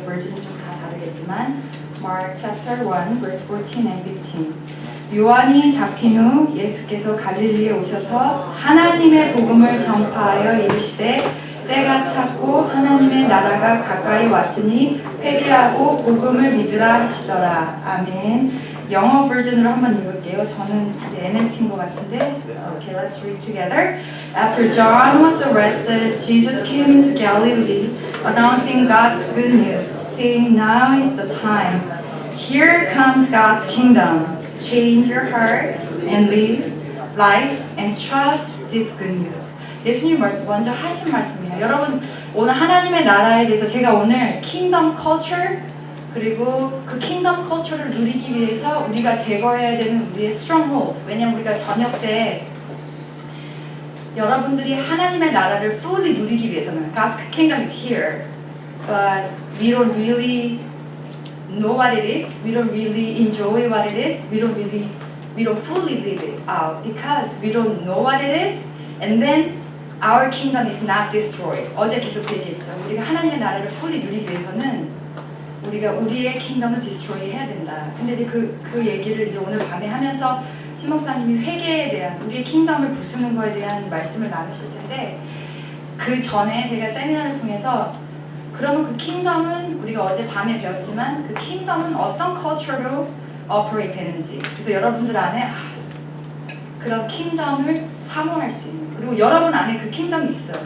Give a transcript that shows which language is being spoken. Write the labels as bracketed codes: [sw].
[ko] 버전이 좀 다 다르겠지만 Mark chapter 1 verse 14 and 15 요한이 잡힌 후 예수께서 갈릴리에 오셔서 하나님의 복음을 전파하여 이르시되 때가 찼고 하나님의 나라가 가까이 왔으니 회개하고 복음을 믿으라 하시더라. 아멘. 영어 버전으로 한번 읽을게요. 저는 NLT인 것 같은데. [en] Okay, let's read together. After John was arrested, Jesus came into Galilee, announcing God's good news, saying, "Now is the time. Here comes God's kingdom. Change your hearts and live lives and trust this good news." [ko] 예수님 먼저 하신 말씀이에요. 여러분 오늘 하나님의 나라에 대해서 제가 오늘 킹덤 컬처 그리고 그 킹덤 컬처를 누리기 위해서 우리가 제거해야 되는 우리의 stronghold. 왜냐면 우리가 저녁 때 여러분들이 하나님의 나라를 fully 누리기 위해서는 [en] God's kingdom is here, but we don't really know what it is. We don't really enjoy what it is. We don't fully live it out because we don't know what it is. And then our kingdom is not destroyed. [ko] 어제 계속 그 얘기했죠. 우리가 하나님의 나라를 fully 누리기 위해서는 우리가 우리의 킹덤을 destroy 해야 된다. 근데 이제 그 얘기를 이제 오늘 밤에 하면서 신 목사님이 회개에 대한 우리의 킹덤을 부수는 거에 대한 말씀을 나누실 텐데 그 전에 제가 세미나를 통해서 그러면 그 킹덤은 우리가 어제 밤에 배웠지만 그 킹덤은 어떤 컬처로 operate 되는지 그래서 여러분들 안에 그런 킹덤을 사모할 수 있는 그리고 여러분 안에 그 킹덤이 있어요.